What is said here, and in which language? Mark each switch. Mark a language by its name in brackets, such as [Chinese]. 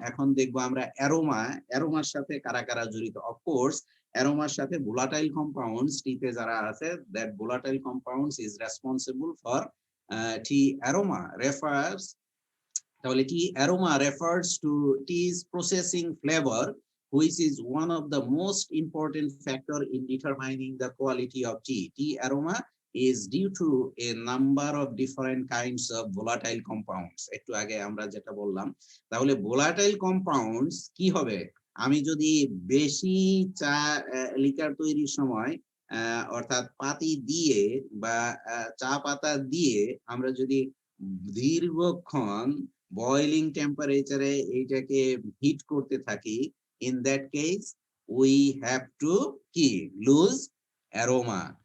[Bangla] এখন দেখবো আমরা অ্যারোমার সাথে কারা কারা জড়িত। অফকোর্স অ্যারোমার সাথে ভোলাটাইল কম্পাউন্ডস টিতে যারা আছে, [English] That volatile compounds is responsible for tea aroma refers. তাহলে tea aroma refers to tea's processing flavor, which is one of the most important factor in determining the quality of tea. Tea aroma is due to a number of different kinds of volatile compounds. [Bangla] একটু আগে আমরা যেটা বললাম, তাহলে volatile compounds কি হবে? আমি যদি বেশি চা লিকার তৈরির সময় অর্থাৎ পাতি দিয়ে বা চা পাতা দিয়ে আমরা যদি দীর্ঘক্ষণ বয়লিং টেম্পারেচারে এইটাকে হিট করতে থাকি, [English] in that case we have to [Bangla] কি [English] lose aroma.